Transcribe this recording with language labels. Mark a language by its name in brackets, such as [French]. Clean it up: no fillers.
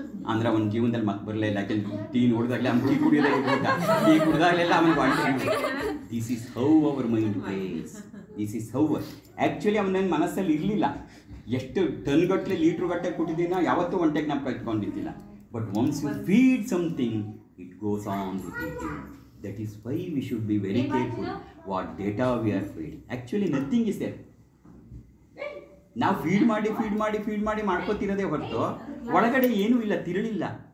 [Kannada] ಅಂದರೆ ಅವನ ಜೀವನದಲ್ಲಿ ಮತ್ತೆ ಬರಲೇ ಇಲ್ಲ. ಯಾಕೆಂದ್ರೆ ಟೀ ನೋಡಿದಾಗಲೇ ಅವ್ನು ಟೀ ಕುಡಿಯೋದೇ ಇರಲಿಲ್ಲ, ಟೀ ಕುಡಿದಾಗಲೆಲ್ಲ ಅವನಿಗೆ ಒಂಟೆ. [English] This is how our mind plays. This is how actually [Kannada] ಅವನ ಮನಸ್ಸಲ್ಲಿ ಇರಲಿಲ್ಲ. ಎಷ್ಟು ಟನ್ಗಟ್ಟಲೆ ಲೀಟ್ರುಗಟ್ಟಲೆ ಕೊಟ್ಟಿದ್ದೀನ ಯಾವತ್ತೂ ಒಂಟೆ ಜ್ಞಾಪಕ ಇಟ್ಕೊಂಡಿದ್ದಿಲ್ಲ. [English] But once you feed something, it goes on repeating. That is why we should be very careful what data we are feeding. Actually nothing is there. [Kannada] ನಾವು feed ಮಾಡಿ ಮಾಡ್ಕೋತಿರೋದೇ ಹೊರತು ಒಳಗಡೆ ಏನೂ ಇಲ್ಲ, ತಿರುಳಿಲ್ಲ.